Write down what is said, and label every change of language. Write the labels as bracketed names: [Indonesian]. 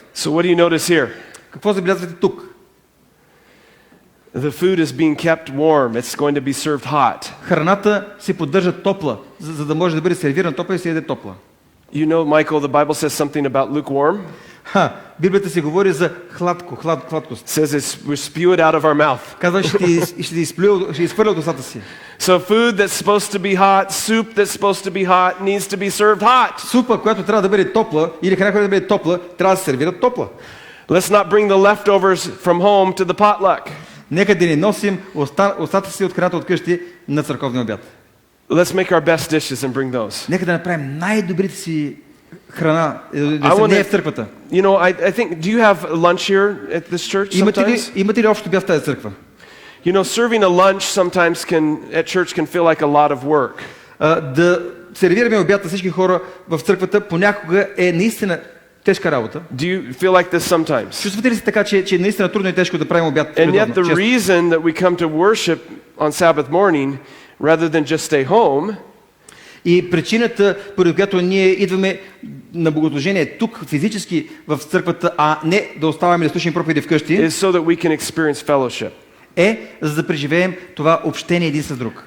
[English] So what do you notice here? [Bulgarian] Какво забелязвате тук? [English] The food is being kept warm. It's going to be served hot. [Bulgarian] Храната се поддържа топла, за да може да бъде сервирана топла и се яде топла. [English] You know, Michael, the Bible says something about lukewarm. [Bulgarian] Библията се говори за хладкост. [English] Says we spew it out of our mouth. [Bulgarian] Казва, ще изхвърля от устата си. [English] So food that's supposed to be hot, soup that's supposed to be hot, needs to be served hot. [Bulgarian] Супа, която трябва да бъде топла, или храна, която да бъде топла, трябва да се сервира топла. [English] Let's not bring the leftovers from home to the potluck. [Bulgarian] Нека да не носим остатъци си от храната от къщи на църковния обяд. [English] Let's make our best dishes and bring those. [Bulgarian] Нека да направим най-добрите си храна, да се не е в църквата. [English] You know, I think, do you have lunch here at this church sometimes? [Bulgarian] Имате ли общо обяд в тази църква? [English] You know, serving a lunch sometimes at church can feel like a lot of work. [Bulgarian] Да сервираме обяд на всички хора в църквата понякога е наистина тежка работа. [English] Do you feel like this sometimes? [Bulgarian] Чувствате ли се така, че наистина трудно и тежко да правим обяд? [English] And yet the reason that we come to worship on Sabbath morning rather than just stay home. [Bulgarian] И причината, поради която ние идваме на богослужение тук физически в църквата, а не да оставаме да слушаме проповеди вкъщи, [English] is so that we can experience fellowship. [Bulgarian] За да преживеем това общение един с друг.